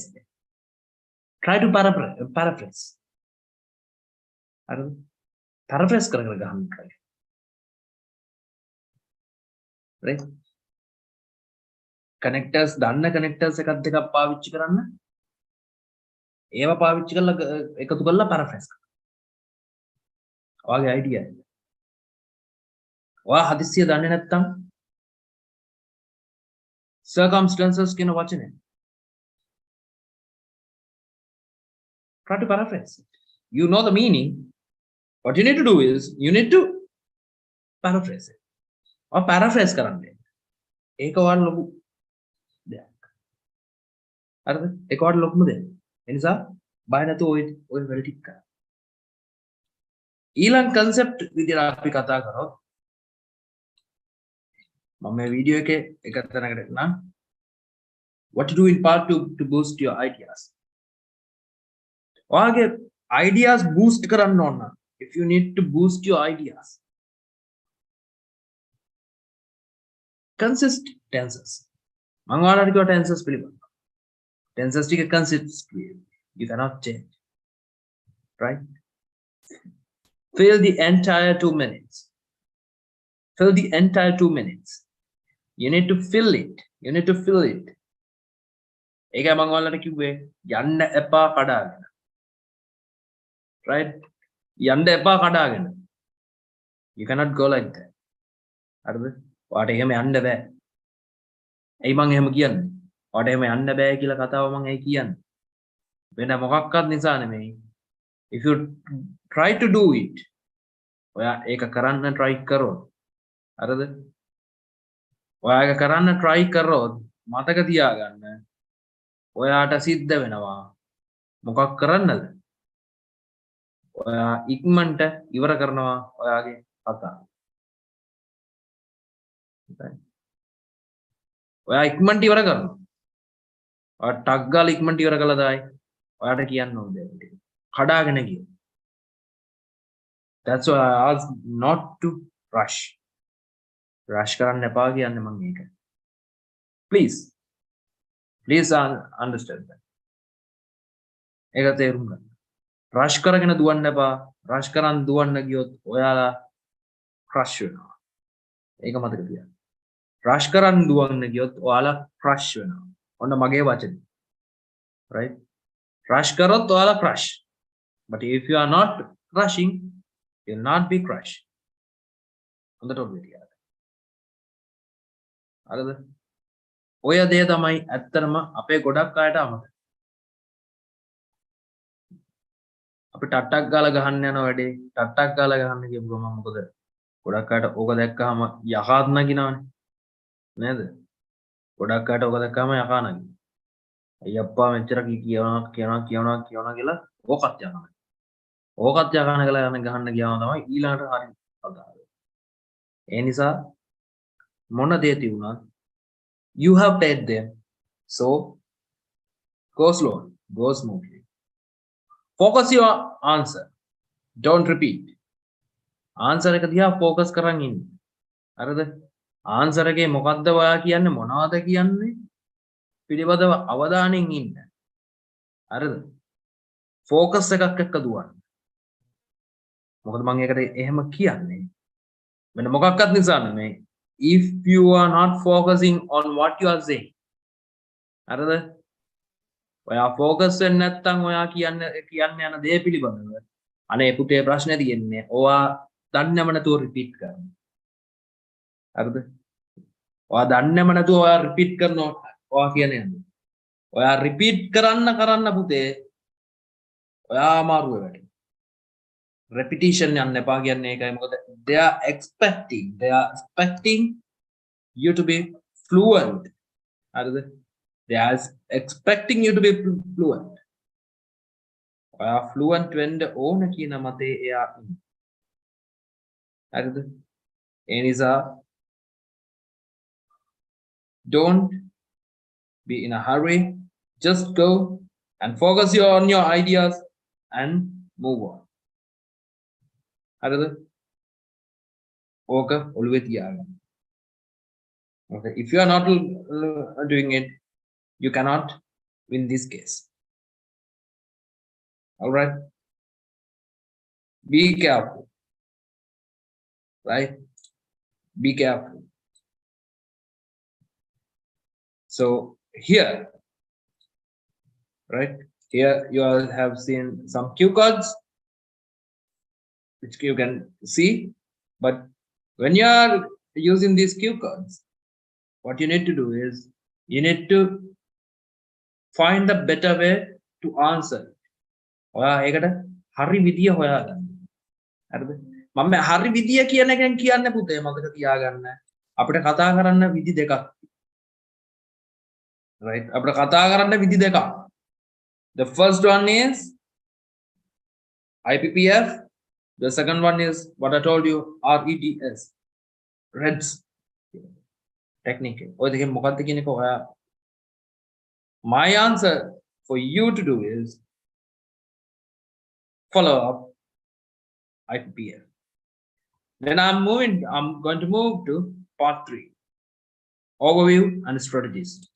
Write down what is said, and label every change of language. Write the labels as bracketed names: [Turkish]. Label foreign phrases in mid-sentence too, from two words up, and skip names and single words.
[English] Try to paraphrase. [Sinhala] Paraphrase කරන්න ගන්න try. Right? Connectors දන්න connectors එකක් දෙකක් පාවිච්චි කරන්න. ඒව පාවිච්චි කරලා එකතු කරලා paraphrase කරන්න. ඔයාගේ idea එක. ඔයා හදිස්සිය දන්නේ නැත්නම් circumstances කියන වචනේ. [English] Try to paraphrase. You know the meaning. What you need to do is you need to paraphrase it. [Sinhala] Or paraphrase කරන්න. ඒක ඔයාලා ලොකු දෙයක්. හරිද? ඒක ඔයාලා ලොකුම දෙයක්. ඒ නිසා බය නැතුව ඔය වැඩ ටික කරන්න. ඊළඟ concept විදිහට අපි කතා කරොත් මම මේ වීඩියෝ එකේ එක තැනකට එන්නම්. [English] What to do in part 2 to boost your ideas. [Sinhala] ඔයාගේ ideas boost කරන්න ඕන. [English] If you need to boost your ideas, consist tenses. [Sinhala] මම ඔයාලට කිව්වා tenses පිළිබඳව. Tenses ටික [English] consist you cannot change. Right? Fill the entire 2 minutes. Fill the entire 2 minutes. You need to fill it. You need to fill it. [Sinhala] ඒකයි මම ඔයාලට කිව්වේ යන්න එපා කඩාගෙන. Right? යන්න එපා කඩාගෙන. [English] You cannot go like that. [Sinhala] හරිද? ඔයාට එහෙම යන්න බෑ. ඇයි මං එහෙම කියන්නේ? ඔයාට එහෙම යන්න බෑ කියලා කතාව මං ඇයි කියන්නේ? වෙන මොකක්වත් නිසා නෙමෙයි. [English] If you try to do it, [Sinhala] ඔයා ඒක කරන්න try කරොත් හරිද? ඔයා ඒක කරන්න try කරොත් මතක තියාගන්න ඔයාට සිද්ධ වෙනවා මොකක් කරන්නද? ඔයා ඉක්මනට ඉවර කරනවා ඔයාගේ කතාව. ඔයා ඉක්මනට ඉවර කරනවා. ඔයා ටක් ගාලා ඉක්මනට ඉවර කළා දායි. ඔයාට කියන්න ඕනේ දෙයක්. කඩාගෙන ගිය. [English] That's why I asked not to rush. [Sinhala] Rush කරන්න එපා කියන්නේ මම ඒක. [English] Please understand that. [Sinhala] ඒක තේරුම් ගන්න. rush කරගෙන දුවන්න එපා. rush කරන් දුවන්න ගියොත් ඔයාලා crush වෙනවා. ඒක මතක තියාගන්න. rush කරන් දුවන්න ගියොත් ඔයාලා crush වෙනවා. ඔන්න මගේ වචනේ. Right? rush කරොත් ඔයාලා crush. [English] But if you are not rushing, you will not be crushed. [Sinhala] හොඳට ඔබ තියාගන්න. හරිද? ඔය දේ තමයි ඇත්තටම අපේ ගොඩක් අයට අමතක. අපි ටට්ටක් ගාලා ගහන්න යන වැඩේ ටට්ටක් ගාලා ගහන්න කියපු ගමන් මොකද? ගොඩක් අයට ඕක දැක්කම යකාත් නගිනවනේ. නේද? ගොඩක් අයට ඕක දැක්කම යකා නගිනවා. අයියප්පා මෙච්චර කියනවා කියලා ඕකත් යනවා. ඕකත් යකන කියලා ගහන්න ගියාම තමයි ඊළඟට හරි කතාව. ඒ නිසා මොන දේ තියුණත් [English] you have paid them, so go slowly, go smoothly. Focus your answer, don't repeat. [Sinhala] answer එක දිහා focus කරන් ඉන්න. හරිද? answer එකේ මොකද්ද ඔයා කියන්නේ මොනවද කියන්නේ පිළිබඳව අවධානයෙන් ඉන්න. හරිද? focus එකක් එක්ක දුවන්න. මොකද මම ඒකට එහෙම කියන්නේ මෙන්න මොකක්වත් නිසා නෙමෙයි. [English] If you are not focusing on what you are saying, [Sinhala] හරිද? ඔයා focus වෙන්නේ නැත්නම් ඔයා කියන්න යන දේ පිළිබඳව අනේ පුතේ ප්‍රශ්නේ තියෙන්නේ ඔයා දන්නේම නැතුව repeat කරනවා. හරිද? ඔයා දන්නේම නැතුව ඔයා repeat කරනවා ඔයා කියන්නේ. ඔයා repeat කරන්න පුතේ ඔයා අමාරුවේ වැඩි. repetition යන්න එපා කියන්නේ ඒකයි. [English] මොකද they are expecting you to be fluent. [Sinhala] හරිද? [English] they are expecting you to be fluent. [Sinhala] ඔයා fluent වෙන්න ඕන කියන මතේ එයා ඉන්නේ. හරිද? ඒ නිසා [English] don't be in a hurry. Just go and focus on your ideas and move on. [Sinhala] හරිද? ඕක ඔළුවේ තියාගන්න. [English] Okay, if you are not doing it, you cannot win this case. All right? Be careful. Right? Be careful. So here, right? Here you all have seen some cue cards which you can see, but when you are using these cue cards, what you need to do is you need to find the better way to answer. [Sinhala] ඔයා ඒකට හරි විදිය හොයාගන්න. හරිද? මම හරි විදිය කියන එකෙන් කියන්නේ පුතේ මතක තියාගන්න. අපිට කතා කරන්න විදි දෙකක්. Right? අපිට කතා කරන්න විදි දෙකක්. [English] The first one is IPPF. The second one is what I told you, REDS, REDS technique. [Sinhala] ඔය දෙකෙන් මොකක්ද කියන එක ඔයා [English] my answer for you to do is follow up IPPF. Then I'm going to move to part 3, overview and strategies.